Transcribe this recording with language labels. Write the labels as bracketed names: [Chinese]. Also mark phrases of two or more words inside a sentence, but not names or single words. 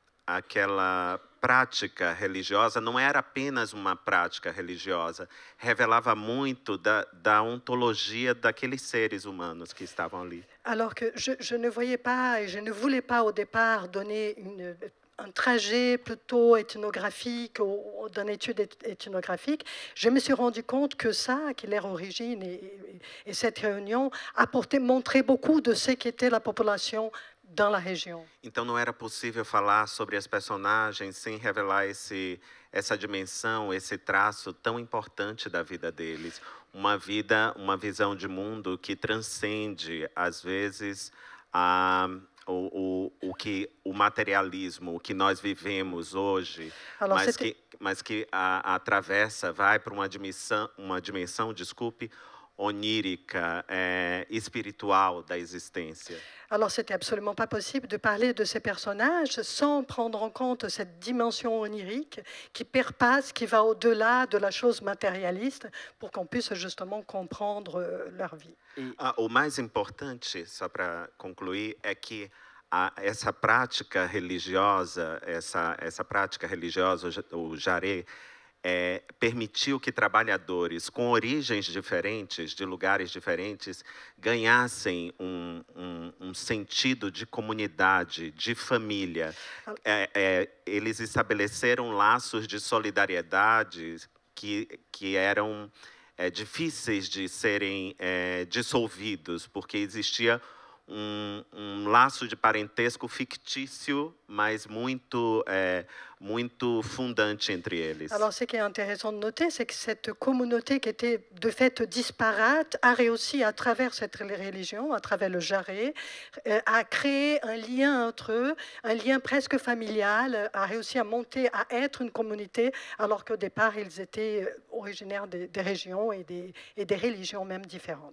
[Portuguese] prática religiosa não era apenas uma prática religiosa, revelava muito da ontologia daqueles seres humanos que estavam ali. [French] Alors que je ne voyais pas et je ne voulais pas au départ donner un trajet plutôt ethnographique ou d'une étude ethnographique, je me suis rendu compte que ça, que leur origine et cette réunion montrait beaucoup de ce qu'était la population dans la région. [Portuguese] Então não era possível falar sobre as personagens sem revelar essa dimensão, esse traço tão importante da vida deles. Uma visão de mundo que transcende, às vezes, o materialismo, o que nós vivemos hoje, mas que atravessa, vai para uma dimensão, desculpe, onírica, espiritual da existência. [French] Alors, c'était absolument pas possible de parler de ces personnages sans prendre en compte cette dimension onirique qui perpasse, qui va au-delà de la chose matérialiste, pour qu'on puisse justement comprendre leur vie. [Portuguese] O mais importante, só para concluir, é que essa prática religiosa, o jaré, permitiu que trabalhadores com origens diferentes, de lugares diferentes, ganhassem um sentido de comunidade, de família. Eles estabeleceram laços de solidariedade que eram difíceis de serem dissolvidos, porque existia um laço de parentesco fictício, mas muito fundante entre eles. [French] Alors, ce qui est intéressant de noter, c'est que cette communauté qui était de fait disparate a réussi, à travers cette religion, à travers le jaré, à créer un lien entre eux, un lien presque familial, a réussi à monter, à être une communauté, alors qu'au départ, ils étaient originaires des régions et des religions même différentes.